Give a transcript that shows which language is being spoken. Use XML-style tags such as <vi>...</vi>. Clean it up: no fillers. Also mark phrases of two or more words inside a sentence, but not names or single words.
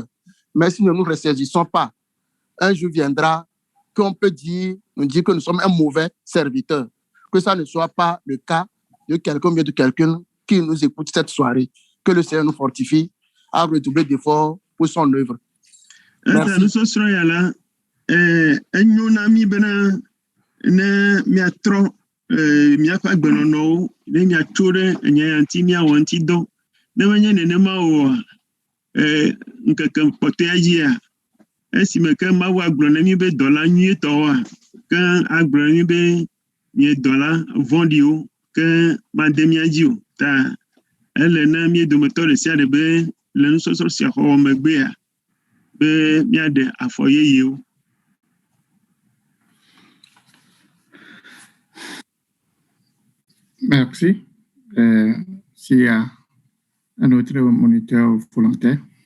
<fr>Mais si nous ne nous ressaisissons pas, un jour viendra qu'on peut nous dire que nous sommes un mauvais serviteur. Que ça ne soit pas le cas de quelqu'un ou de quelqu'un qui nous écoute cette soirée. Que le Seigneur nous fortifie à redoubler d'efforts pour son œuvre. Merci.</fr> <ee>Esime ke mawu agblɔ ne mi be dɔla nyuietɔwoa, ke agblɔ ne mi be mie dɔla vɔ̃ɖiwo ke made mia dzi o. Ta ele ne mie dometɔ ɖe sia ɖe be le nusɔsrɔ̃ sia xɔwɔ megbea be miaɖe afɔ yeyewo.</ee> <fr>Merci. S'il y a un autre moniteur volontaire.</fr>